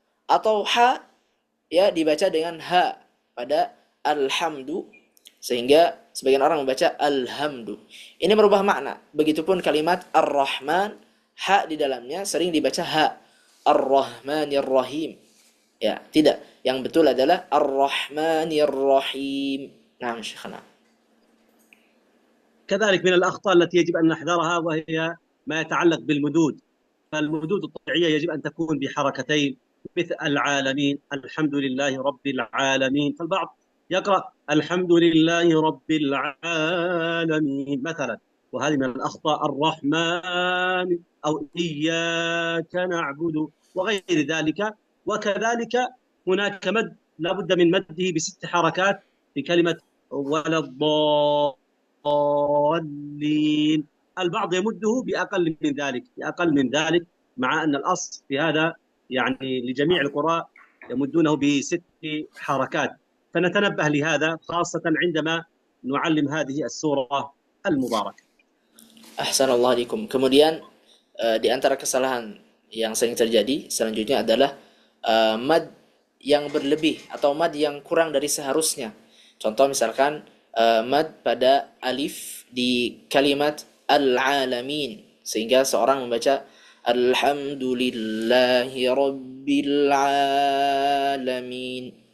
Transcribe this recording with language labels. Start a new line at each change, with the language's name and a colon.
Indonesian: Atau ha, ya, dibaca dengan ha pada alhamdu, sehingga sebagian orang membaca alhamdu. Ini merubah makna. Begitupun kalimat ar-Rahman, ha di dalamnya sering dibaca ha, ar-Rahmanir Rahim. Ya, tidak. Yang betul adalah ar-Rahmanir Rahim. Nah, Syekhana.
Arabic: كذلك من الأخطاء التي يجب أن نحذرها وهي ما يتعلق بالمدود. فالمدود الطبيعية يجب أن تكون بحركتين، مثل العالمين، الحمد لله رب العالمين. فالبعض يقرأ الحمد لله رب العالمين مثلا، وهذه من الأخطاء. الرحمن أو إياك نعبد وغير ذلك. وكذلك هناك مد لا بد من مده ب6 حركات في كلمة ولا الضالين. البعض يمده بأقل من ذلك مع أن الأصل في هذا يعني لجميع القراء يمدونه ب6 حركات. فنتنبه لهذا خاصة عندما نعلم هذه السورة المباركة. Ahsanallahu alaikum.
Indonesian: Kemudian di antara kesalahan yang sering terjadi selanjutnya adalah mad yang berlebih atau mad yang kurang dari seharusnya. Contoh misalkan mad pada alif di kalimat al-alamin, sehingga seorang membaca
Arabic: alhamdulillahi rabbil alamin.